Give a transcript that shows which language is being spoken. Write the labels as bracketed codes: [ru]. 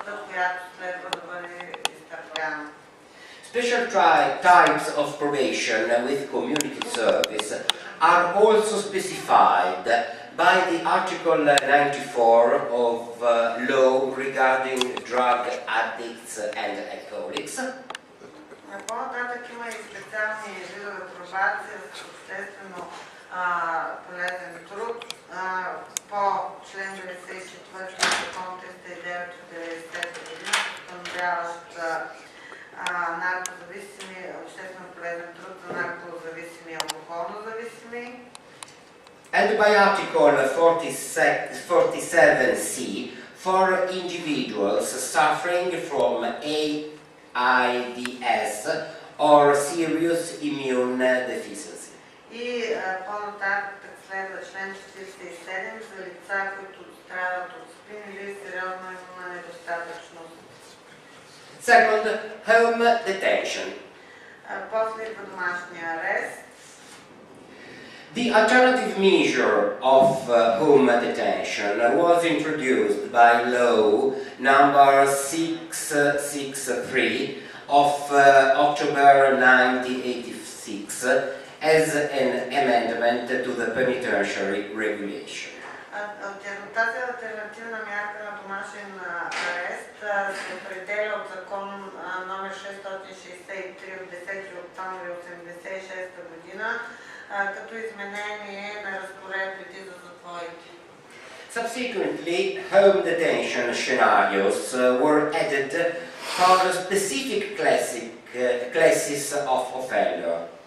[bg] която следва да бъде изтърпяна. [en] Special types of probation with community service are also specified by the Article 94 of law regarding drug addicts and alcoholics. [bg] По-нататък има и специални видове пробация с обществено полезен труд по член 94 от закон 309 от 90 година, установяващ наркозависими, обществено полезен труд за наркозависими и алкохолно зависими. [en] And by Article 47C for individuals suffering from AIDS or serious immune deficiency. [bg] И по-нататък следва член 47 за лица, които страдат от СПИН или сериозна имунна недостатъчност. [en] Second, home detention. [bg] После идва домашния арест. [en] The alternative measure of home detention was introduced by law number 663 of October 1986 as an amendment to the penitentiary regulation. [bg] Тази алтернативна мярка на домашен арест се определя от закон номер 663 от 10 октомври 1986 година като изменение на разпоредбите за затворите. [en] Subsequently, home detention scenarios were added for specific classes of offender.